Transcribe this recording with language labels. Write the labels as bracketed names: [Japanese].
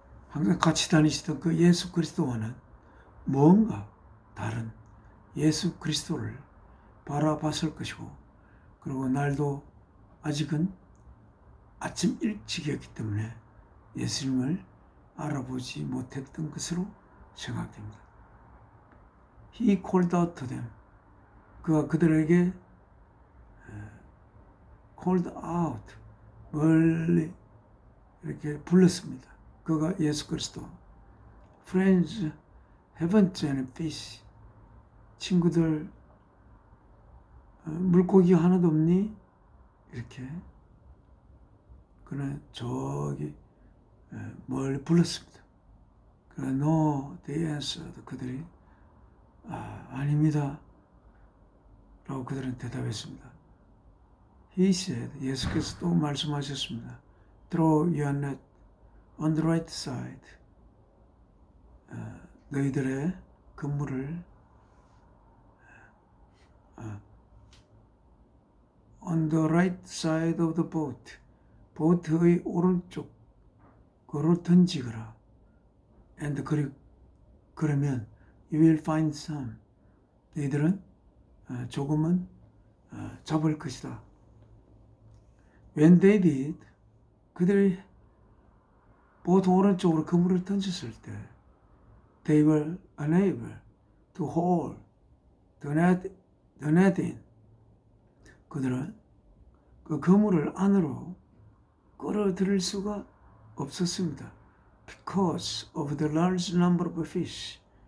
[Korean] 항상 같이 다니시던 그 예수 그리스도와는 뭔가 다른 예수 그리스도를 바라봤을 것이고, 그리고 날도 아직은 아침 일찍이었기 때문에 예수님을 알아보지 못했던 것으로 생각됩니다. [English] He called out to them. [Korean] 그가 그들에게 [English] called out, [Korean] 멀리 이렇게 불렀습니다. 그가 예수 그리스도. [English] Friends, haven't any fish? [Korean] 친구들, 물고기 하나도 없니? 이렇게 그는 저기 멀리 불렀습니다. 그러나 [English] no, they answered. [Korean] 그들이 아닙니다 라고 그들은 대답했습니다. [English] He said, [Korean] 예수께서 또 말씀하셨습니다. [English] Throw your net on the right side. [Korean] 너희들의 그물을 [English] on the right side of the boat. [Korean] 보트의 오른쪽 그로 던지거라. [English] And [Korean] 그러면 [English] you will find some. [Korean] 너희들은 조금은 잡을 것이다. [English] When they did, [Korean] 그들이 보트 오른쪽으로 그물을 던졌을 때 [English] they were unable to hold the net in. [Korean] 그들은 그 그물을 안으로 끌어들일 수가 없었습니다. [English] Because of the large number of fish.